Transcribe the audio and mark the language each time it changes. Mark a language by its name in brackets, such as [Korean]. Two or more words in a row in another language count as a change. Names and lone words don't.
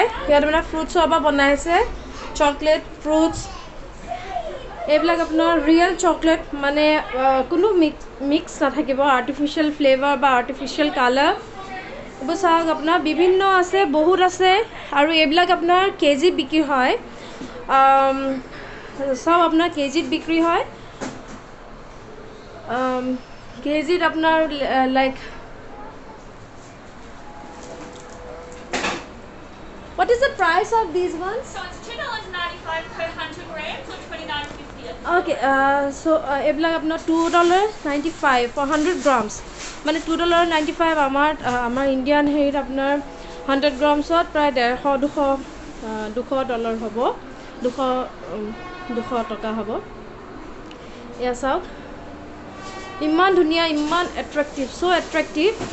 [Assamese] ইয়াত আপোনাৰ ফ্ৰুটছৰ পৰা বনাইছে, চকলেট, ফ্ৰুটছ, এইবিলাক আপোনাৰ [English] real chocolate, [Assamese] মানে কোনো মিক্স নাথাকিব, [English] artificial flavour [Assamese] বা [English] artificial colour. [Assamese] এইবোৰ চাওক, আপোনাৰ বিভিন্ন আছে, বহুত আছে, আৰু এইবিলাক আপোনাৰ কেজিত বিক্ৰী হয়। চব আপোনাৰ কেজিত বিক্ৰী হয়। কেজিত আপোনাৰ [English] লাইক What is the price of these ones? So it's $2.95 per 100 grams or $29.50. Okay, so [Assamese] এইবিলাক আপোনাৰ [English] $2.95 for 100 grams, [Assamese] মানে $2.95 আমাৰ ইণ্ডিয়ান হেৰিত আপোনাৰ 100 গ্ৰামছত প্ৰায় $200 হ'ব, 200 টকা হ'ব। এয়া চাওক, ইমান ধুনীয়া, ইমান এট্ৰেক্টিভ, [English] so attractive.